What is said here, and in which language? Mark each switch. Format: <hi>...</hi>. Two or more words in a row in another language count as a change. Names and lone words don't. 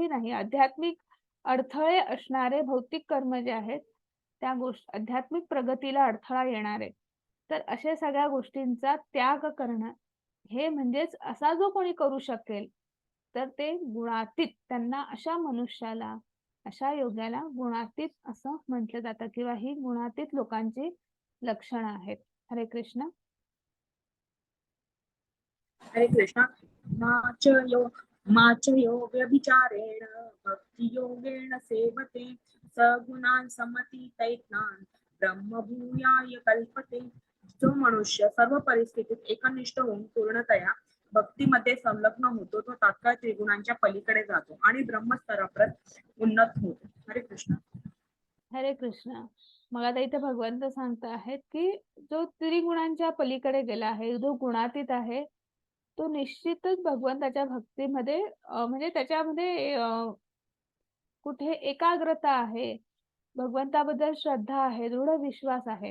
<mr>नाही, आध्यात्मिक अडथळे असणारे भौतिक कर्म जे आहेत, त्या आध्यात्मिक प्रगतीला अडथळा येणारे, तर अशा सगळ्या गोष्टींचा त्याग करणं, हे म्हणजेच असा जो कोणी करू शकेल, तर ते गुणातीत, त्यांना अशा मनुष्याला, अशा योग्याला गुणातीत असं म्हटलं जातं, किंवा ही गुणातीत लोकांची लक्षणं आहेत. हरे कृष्ण. हरे कृष्ण.</mr> <sa>माच यो व्यभिचारेण भक्ति योगेन सेवते सगुणान समतीतैतान ब्रह्मभूयाय कल्पते.</sa> <mr>जो मनुष्य सर्व परिस्थितीत एकनिष्ठ होऊन पूर्णतया भक्तीमध्ये संलग्न होतो, तो तात्काळ त्रिगुणांच्या पलीकडे जातो आणि ब्रह्मस्तराप्रत उन्नत होतो. हरे कृष्ण. हरे कृष्ण. मग आता इथे भगवंत सांगत आहेत, की जो त्रिगुणांच्या पलीकडे गेला आहे, जो गुणातीत आहे, तो निश्चितच भगवंताच्या भक्तीमध्ये म्हणजे त्याच्यामध्ये कुठे एकाग्रता आहे, भगवंताबद्दल श्रद्धा आहे, दृढ विश्वास आहे.</mr>